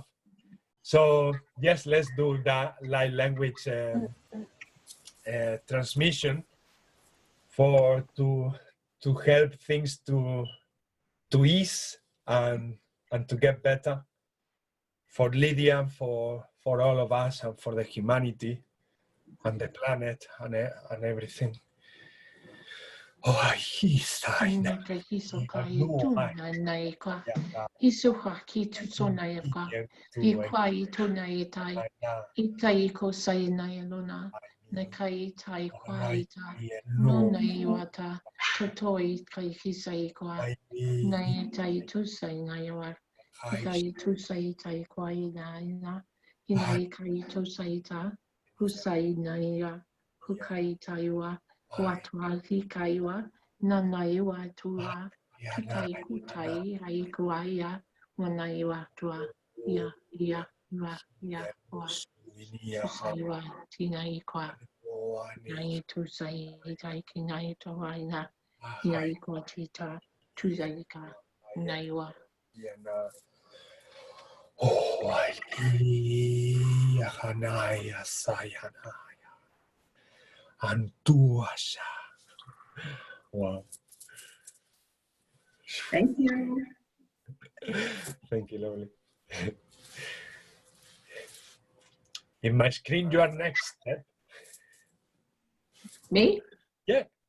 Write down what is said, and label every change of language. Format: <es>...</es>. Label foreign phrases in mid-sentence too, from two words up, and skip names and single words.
<en>So yes, let's do that light language transmission to help things to ease and to get better for Lydia, for all of us, and for the humanity and the planet and everything. Oh, Nakai tai kwai ta, no nei wata, totoi kai kisai kwa, nei tai tusai nei wa, kai tusai tai kwai na, inai kai tusai ta, husai nei ya, hukai tai wa, watua hikai wa, nanai wa tua, tutai kutai hai kwai ya, wanai wa tua, ya, wa. Tusai wa tinai kwa, nai tusai tai kinai toa ina, nai kwa tita, tusai ka, nai wa. Oh, Hanaya Sayanaya Antuasha. Wow. Thank you. Thank you, lovely. In my screen, you are next. Me? Yeah.</en>